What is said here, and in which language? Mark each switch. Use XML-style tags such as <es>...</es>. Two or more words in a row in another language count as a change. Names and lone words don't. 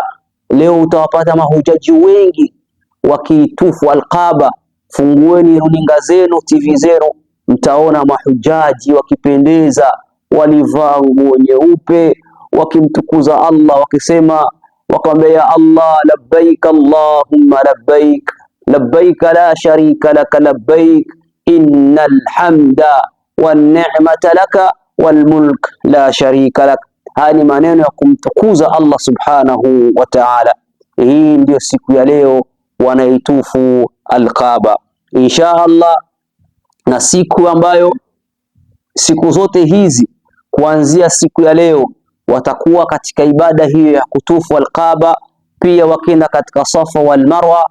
<sw>Leo utawapata mahujaji wengi wakiitufu Al-Kaaba. Fungueni runinga zenu, TV zenu, mtaona mahujaji wakipendeza, walivaa nguo nyeupe, wakimtukuza Allah, wakisema, wakamwambia</sw> <ar>يا الله, لبيك اللهم لبيك، لبيك لا شريك لك لبيك، إن الحمد والنعمة لك والملك لا شريك لك.</ar> <sw>Haya ni maneno ya kumtukuza Allah</sw> <ar>سبحانه وتعالى.</ar> <sw>Hii ndio siku ya leo wanaitufu Al-Kaaba</sw> <ar>إن شاء الله,</ar> <sw>na siku ambayo siku zote hizi kuanzia siku ya leo watakuwa katika ibada hiyo ya kutufu Al-Kaaba, pia wakienda katika Safa wal Marwa.</sw>